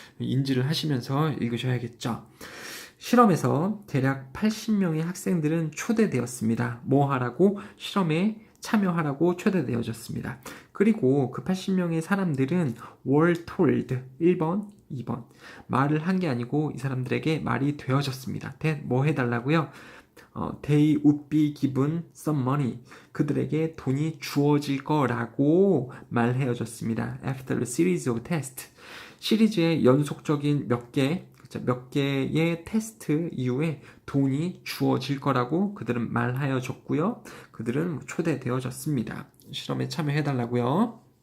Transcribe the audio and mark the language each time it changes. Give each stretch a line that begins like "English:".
Korean: 인지를 하시면서 읽으셔야겠죠. 실험에서 대략 80명의 학생들은 초대되었습니다. 뭐 하라고? 실험에 참여하라고 초대되어졌습니다. 그리고 그 80명의 사람들은
English: were told
Korean: 1번, 2번 말을 한 게 아니고 이 사람들에게 말이 되어졌습니다. 뭐 해달라고요?
English: They would be given some money.
Korean: 그들에게 돈이 주어질 거라고 말해어졌습니다.
English: After a series of tests.
Korean: 시리즈의 연속적인 몇 개의 테스트 이후에 돈이 주어질 거라고 그들은 말하여졌고요. 그들은 초대되어졌습니다. 실험에 참여해달라고요.